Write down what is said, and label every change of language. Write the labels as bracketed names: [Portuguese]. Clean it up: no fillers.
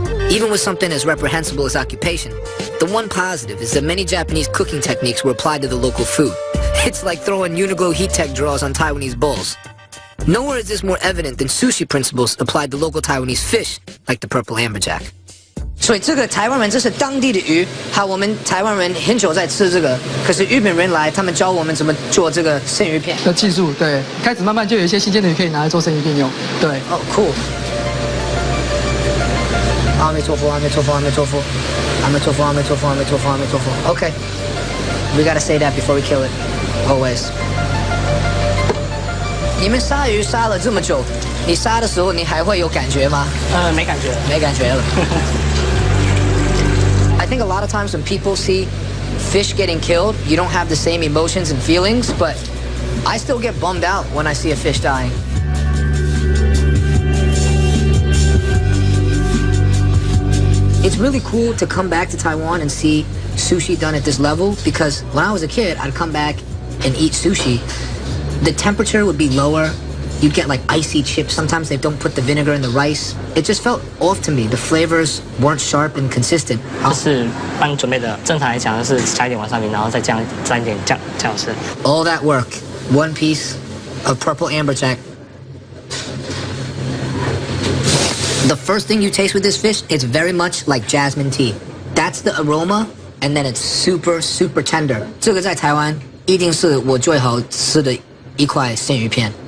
[English] Even with something as reprehensible as occupation, the one positive is that many Japanese cooking techniques were applied to the local food. It's like throwing Uniqlo heat tech draws on Taiwanese bowls. Nowhere is this more evident than sushi principles applied to local Taiwanese fish, like the purple amberjack. [Chinese] 所以这个台湾人这是当地的鱼，好，我们台湾人很久在吃这个，可是日本人来，他们教我们怎么做这个生鱼片的技术，对，开始慢慢就有一些新鲜的鱼可以拿来做生鱼片用，对。哦，酷。阿弥陀佛，阿弥陀佛，阿弥陀佛，阿弥陀佛，阿弥陀佛，阿弥陀佛，阿弥陀佛。 [English] Okay, we gotta say that before we kill it, always. [Chinese] 你们杀鱼杀了这么久，你杀的时候你还会有感觉吗？没感觉，没感觉了。 [English] I think a lot of times when people see fish getting killed, you don't have the same emotions and feelings, but I still get bummed out when I see a fish dying. It's really cool to come back to Taiwan and see sushi done at this level because when I was a kid, I'd come back and eat sushi. The temperature would be lower. You'd get like icy chips. Sometimes they don't put the vinegar in the rice. It just felt off to me. The flavors weren't sharp and consistent. [Chinese] 就是帮你准备的，正常来讲就是加一点瓦萨比，然后再沾一点酱油吃。 [English] All that work, one piece of purple amberjack. The first thing you taste with this fish, it's very much like jasmine tea. That's the aroma, and then it's super, super tender. [Chinese] 这个在台湾一定是我最好吃的一块生鱼片。